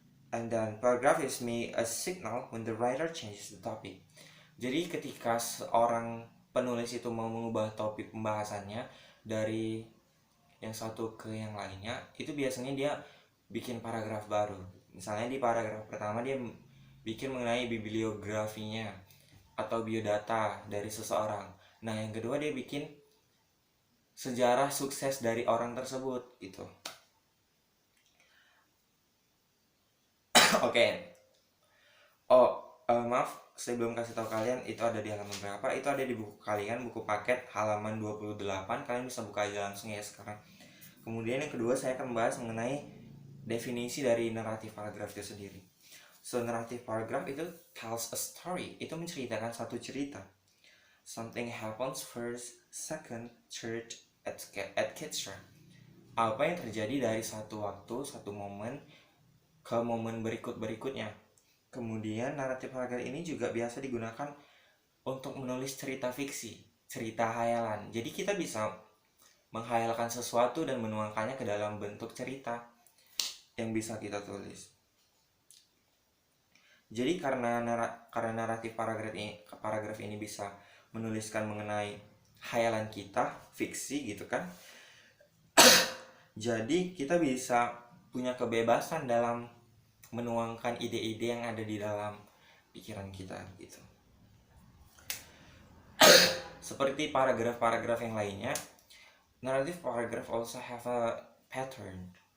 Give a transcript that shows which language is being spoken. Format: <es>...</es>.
<en>And then paragraph is made a signal when the writer changes the topic.</en> <id>Jadi ketika seorang penulis itu mau mengubah topik pembahasannya dari yang satu ke yang lainnya, itu biasanya dia bikin paragraf baru. Misalnya di paragraf pertama dia bikin mengenai bibliografinya atau biodata dari seseorang. Nah, yang kedua dia bikin sejarah sukses dari orang tersebut gitu. Oke. Maaf, saya belum kasih tahu kalian itu ada di halaman berapa. Itu ada di buku kalian, buku paket halaman 28. Kalian bisa buka aja langsung ya sekarang. Kemudian yang kedua saya akan membahas mengenai definisi dari naratif paragraf itu sendiri. So naratif paragraph itu</id> <en>tells a story,</en> <id>itu menceritakan satu cerita.</id> <en>Something happens first, second, third, etc.</en> <id>Apa yang terjadi dari satu waktu, satu momen ke momen berikutnya. Kemudian naratif paragraf ini juga biasa digunakan untuk menulis cerita fiksi, cerita hayalan. Jadi kita bisa menghayalkan sesuatu dan menuangkannya ke dalam bentuk cerita yang bisa kita tulis. Jadi karena naratif paragraf ini bisa menuliskan mengenai hayalan kita, fiksi gitu kan. Jadi kita bisa punya kebebasan dalam menuangkan ide-ide yang ada di dalam pikiran kita gitu. Seperti paragraf-paragraf yang lainnya,</id> <en>Narrative paragraph also have a pattern.</en>